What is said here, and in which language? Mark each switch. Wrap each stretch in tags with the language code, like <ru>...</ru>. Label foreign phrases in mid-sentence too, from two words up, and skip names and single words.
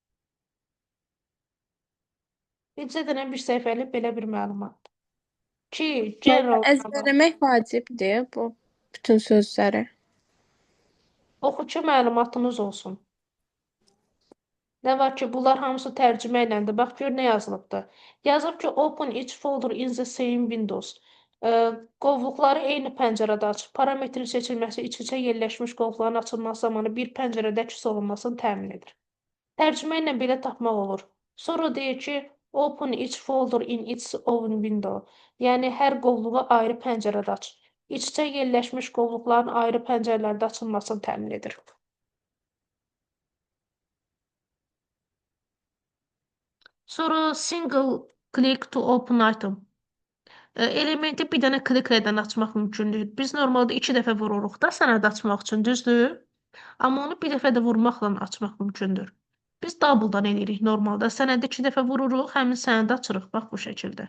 <az>Bircə dənə bir səhifəlik belə bir məlumatdır. Ki, General Əzbərləmək vacibdir bu bütün sözləri. oxu ki, məlumatınız olsun. Nə var ki, bunlar hamısı tərcümə iləndir. Bax, gör nə yazılıbdır. Yazıb ki,</az> <en>open each folder in the same windows.</en> <az>Qovluqları eyni pəncərədə aç. Parametrin seçilməsi iç-içə yerləşmiş qovluqların açılması zamanı bir pəncərədə əks olunmasını təmin edir. Tərcümə ilə belə tapmaq olur. Sonra deyir ki,</az> <en>open each folder in its own window.</en> <az>Yəni, hər qovluğu ayrı pəncərədə aç. İç-içə yerləşmiş qovluqların ayrı pəncərələrdə açılmasını təmin edir.</az> <en>Sonra single click to open item.</en> <az>Elementi bir dənə kliklə açmaq mümkündür. Biz normalda 2 dəfə vururuq da sənəd açmaq üçün, düzdür? Amma onu bir dəfə də vurmaqla açmaq mümkündür. Biz double-dan edirik normalda. Sənədi 2 dəfə vururuq, həmin sənədi açırıq. Bax bu şəkildə.</az>